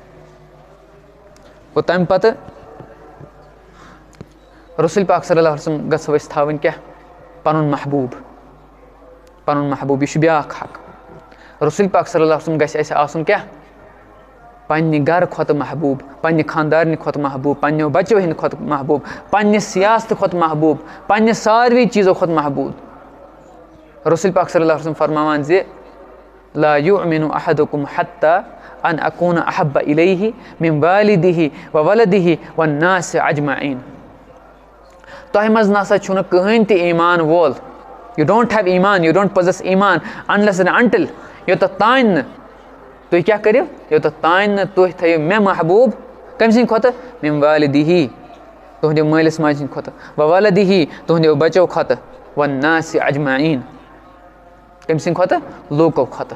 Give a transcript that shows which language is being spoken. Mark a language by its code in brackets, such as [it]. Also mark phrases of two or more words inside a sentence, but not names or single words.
[ks] گوٚو تَمہِ پتہٕ رسوٗل پاک [ar] صلی اللہ علیہ وسلم [ks] گژھو أسۍ تھاوٕنۍ کیٛاہ, پنُن محبوٗب, پنُن محبوٗب, یہِ چھُ بیاکھ حق. رسوٗل پاک [ar] صلی اللہ علیہ وسلم [ks] گژھِ اَسہِ آسُن کیٛاہ, پننہِ گرٕ کھۄتہٕ محبوٗب, پننہِ خاندارنہِ کھۄتہٕ محبوٗب, پننیو بچو ہِنٛدِ کھۄتہٕ محبوٗب, پننہِ سیاستہٕ کھۄتہٕ محبوٗب, پننہِ ساروی چیٖزو کھۄتہٕ محبوٗب. رسوٗل پاک [ar] صلی اللہ علیہ وسلم [ks] فرماوان زِ [ar] لا یُؤمِنُ احدُکُم حتیٰ ان اکوٗنہ احبَ الیہ مِن والِدِہ وولدِہ والناس اجمعیٖن. [ks] تۄہہِ منٛز نسا چھُنہٕ کٕہٕنۍ تہِ ایٖمان وول, [en] you don't have iman, you don't possess iman unless and until, [ks] یوٚتتھ تانۍ نہٕ تُہۍ کیٛاہ کٔرِو, یوٚتتھ تانۍ نہٕ تُہۍ تھٲیِو مےٚ محبوٗب کٔمۍ سٕنٛدِ کھۄتہٕ, [ar] مِن والِدِہ [ks] تُہنٛدیو مٲلِس ماجہِ ہِنٛدِ کھۄتہٕ, وولدِہ تُہنٛدیو بچو کھۄتہٕ, [ar] والناس اجمعیٖن [ks] کٔمۍ سٕنٛدِ کھۄتہٕ, لوٗکو کھۄتہٕ.